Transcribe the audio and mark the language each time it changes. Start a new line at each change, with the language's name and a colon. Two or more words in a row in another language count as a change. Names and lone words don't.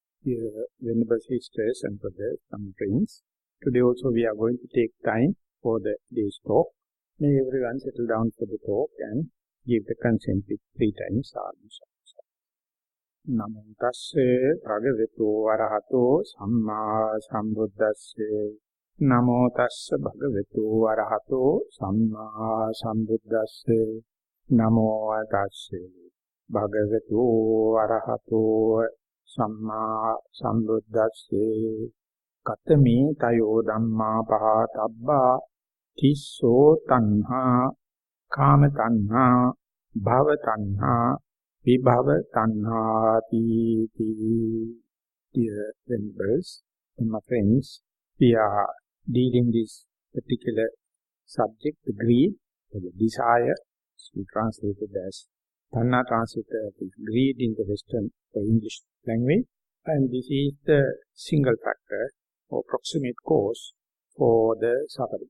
English: Dear Venerable Sisters and Brothers and Friends, today also we are going to take time for the day's talk. May everyone settle down for the talk and give the consent with 3 times sadhu.
Pali: Namo tasse bhagavato arahato samma sambuddhasse. Namo tasse bhagavato arahato samma sambuddhasse. Namo tasse bhagavato arahato Samma sambuddhasse. Katame tayo dhamma pahatabba tisso tanha kama tanha bhava tanha vibhava tanha ti.
English: Dear members and my friends, we are dealing this particular subject, the greed, or the desire, we translated as Tanha, translated as greed in the Western or English language, and this is the single factor or proximate cause for the suffering.